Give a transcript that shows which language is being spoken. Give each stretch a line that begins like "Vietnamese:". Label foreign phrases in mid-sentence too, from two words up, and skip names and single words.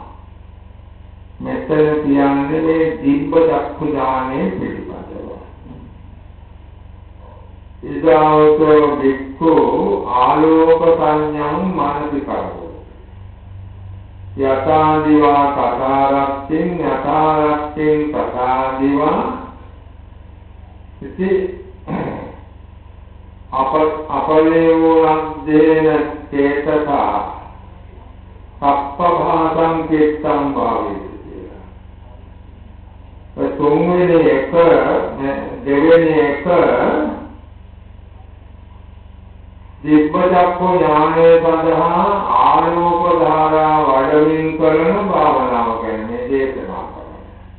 Sinhala: මෙතන කියන්නේ මේ දිබ්බ චක්ඛු ඥානයේ පිළිපදව.
Pali: ඉදාවතෝ වික්ඛු ආලෝක සංඥං මානසිකරෝ. යථා දිවා කතාරක්ඛින් යථා රක්ඛින් කතා දිවා ඉති අපලේවෝනද්දේන චේතසා සප්පභාසං චිත්තං භාවේති කියලා.
Sinhala: ඒ තුන්වෙනි එක දෙවෙනි එක දිබ්බ චක්ඛු ඥානය සඳහා ආලෝක ධාරා වඩමින් කරන භාවනාව කියන්නේ දේශනා කරන්නේ.